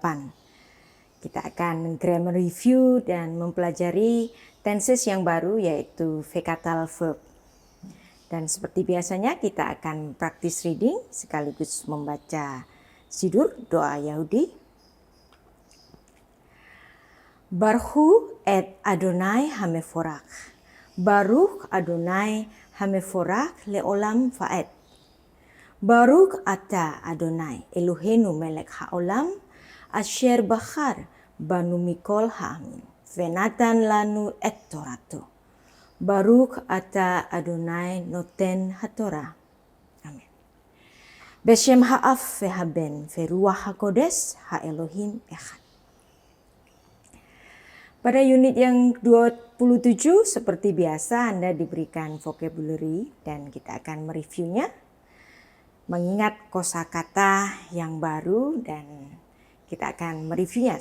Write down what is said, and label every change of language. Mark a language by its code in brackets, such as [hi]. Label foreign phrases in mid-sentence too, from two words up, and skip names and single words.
[id] Kita akan [en] grammar review [id] dan mempelajari tenses yang baru yaitu vekatal verb. Dan seperti biasanya kita akan [en] practice reading [id] sekaligus membaca sidur doa Yahudi. [he] ברוך את אדני המברך. ברוך אדני המברך לעולם ועד. ברוך אתה אדני אלהינו מלך העולם אשר בחר בנו מכל העמים ונתן לנו את תורתו. ברוך אתה אדני נותן התורה. אמן בשם האב והבן והרוח הקודש האלהים אחד. [id] Pada unit yang 27 seperti biasa Anda diberikan vocabulary dan kita akan mereviewnya. Mengingat kosakata yang baru dan kita akan mereviewnya.